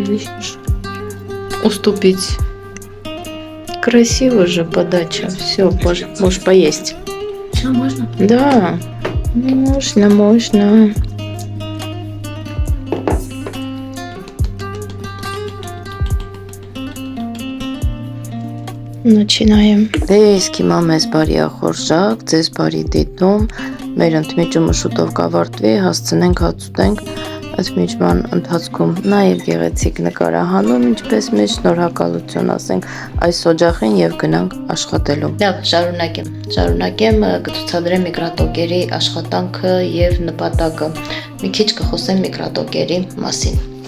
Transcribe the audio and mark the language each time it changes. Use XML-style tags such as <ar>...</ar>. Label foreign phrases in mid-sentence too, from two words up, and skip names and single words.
<ru>Уступить. Красиво же подача. Все, можешь поесть. Что, можно? Да, можно. Начинаем.</ru> <hy>Դե մամես բարի ախորժակ, ձեզ բարի դիտում, մեր ընդմիջումը շուտով կավարտվի, հասցնենք հացուտենք ընդմիջման ընթացքում նաև գեղեցիկ նկարահանում, ինչպես մեծ շնորհակալություն ասենք այս օջախին եւ գնանք աշխատելու։ Լավ, շարունակեմ կցուցադրեմ միկրոտոկերի աշխատանքը եւ նպատակը։ Մի քիչ կխոսեմ միկրոտոկերի մասին։</hy>